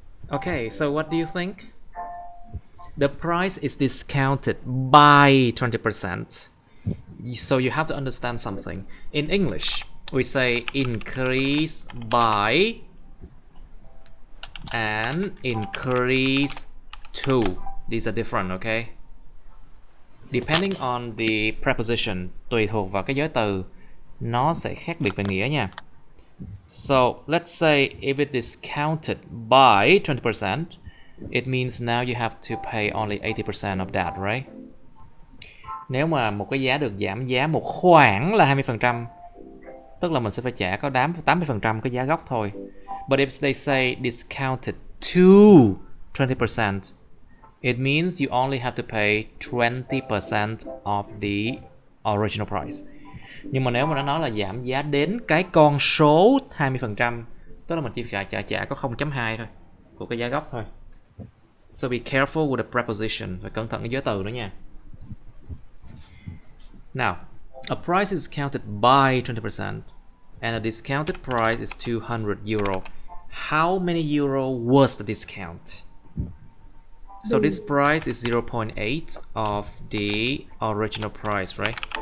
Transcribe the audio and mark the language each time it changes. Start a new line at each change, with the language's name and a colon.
English: Okay, so what do you think? The price is discounted by 20%. So you have to understand something. In English, we say increase by and increase to. These are different, okay? Depending on the preposition,
Vietnamese: tùy thuộc vào cái giới từ, nó sẽ khác biệt về nghĩa nha.
English: So let's say if it is discounted by 20%, it means now you have to pay only 80% of that, right?
Vietnamese: Nếu mà một cái giá được giảm giá một khoản là 20%, tức là mình sẽ phải trả có 80% cái giá gốc thôi.
English: But if they say discounted to 20%, it means you only have to pay 20% of the original price.
Vietnamese: Nhưng mà nếu mà nó nói là giảm giá đến cái con số 20%, tức là mình chỉ trả có 0.2 thôi của cái giá gốc thôi.
English: So be careful with the preposition,
Vietnamese: phải cẩn thận cái giới từ nữa nha.
English: Now, a price is discounted by 20% and a discounted price is 200 euro. How many euro was the discount? So this price is 0.8 of the original price, right?